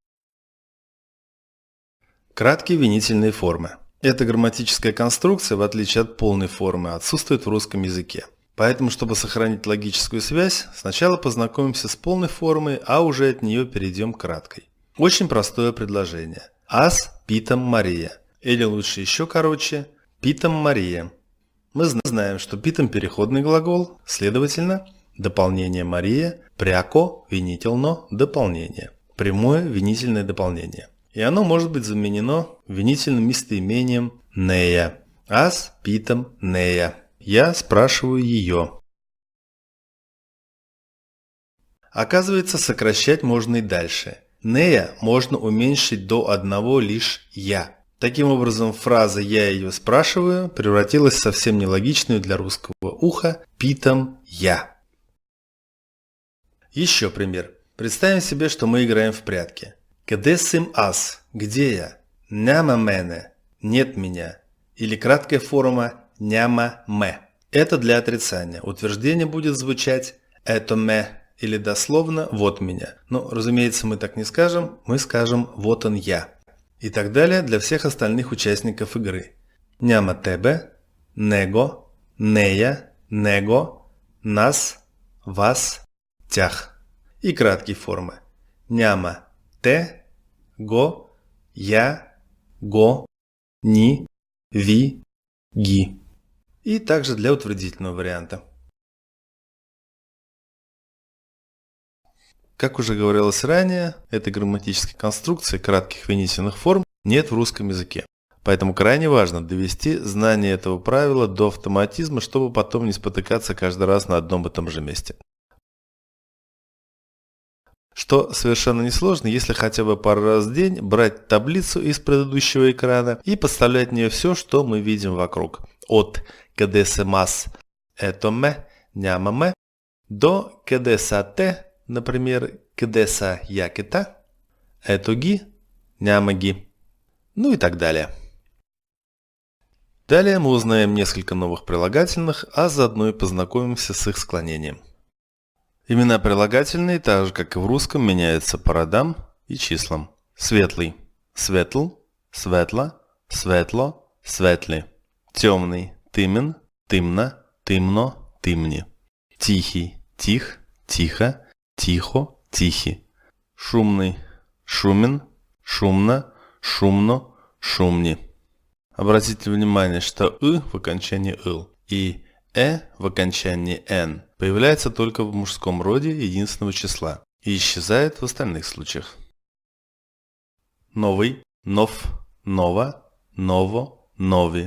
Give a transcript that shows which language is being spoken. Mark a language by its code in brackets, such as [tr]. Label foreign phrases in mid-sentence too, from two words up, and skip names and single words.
[ru] Краткие винительные формы. Эта грамматическая конструкция, в отличие от полной формы, отсутствует в русском языке. Поэтому, чтобы сохранить логическую связь, сначала познакомимся с полной формой, а уже от нее перейдем к краткой. Очень простое предложение. [bg] Аз питам Мария. [ru] Или лучше еще короче, [bg] питам Мария. [ru] Мы знаем, что питам переходный глагол, следовательно, дополнение Мария, пряко, винительно, дополнение. Прямое винительное дополнение. И оно может быть заменено винительным местоимением нея. [bg] Аз питам нея. [ru] Я спрашиваю ее. Оказывается, сокращать можно и дальше. Нея можно уменьшить до одного лишь я. Таким образом, фраза «я ее спрашиваю» превратилась в совсем нелогичную для русского уха [bg] «питам я». [ru] Еще пример. Представим себе, что мы играем в прятки. [bg] Къде съм аз? [ru] Где я? [bg] Няма мене. [ru] Нет меня. Или краткая форма [bg] няма ме. [ru] Это для отрицания. Утверждение будет звучать [bg] «это ме» [ru] или дословно «вот меня». Но, разумеется, мы так не скажем, мы скажем «вот он я». И так далее для всех остальных участников игры. [bg] Няма тебе, него, нея, него, нас, вас, тях. [ru] И краткие формы. [bg] Няма те, го, я, го, ни, ви, ги. [ru] И также для утвердительного варианта. Как уже говорилось ранее, этой грамматической конструкции кратких винительных форм нет в русском языке. Поэтому крайне важно довести знание этого правила до автоматизма, чтобы потом не спотыкаться каждый раз на одном и том же месте. Что совершенно несложно, если хотя бы пару раз в день брать таблицу из предыдущего экрана и подставлять в нее все, что мы видим вокруг. [bg] От къде съм аз, ето ме, няма ме, до къде са те, например, къде са якета, ето ги, няма ги, [ru] ну и так далее. Далее мы узнаем несколько новых прилагательных, а заодно и познакомимся с их склонением. Имена прилагательные, так же как и в русском, меняются по родам и числам. Светлый – [bg] светл, светла, светло, светли. Темный – тымен, тымна, тымно, тымни. Тихий – тих, тихо, тихо, тихи. Шумный – шумен, шумно, шумно, шумни. [ru] Обратите внимание, что «ы» в окончании «ыл» и в окончании «н» появляется только в мужском роде единственного числа и исчезает в остальных случаях. Новый, [bg] нов, нова, ново, нови.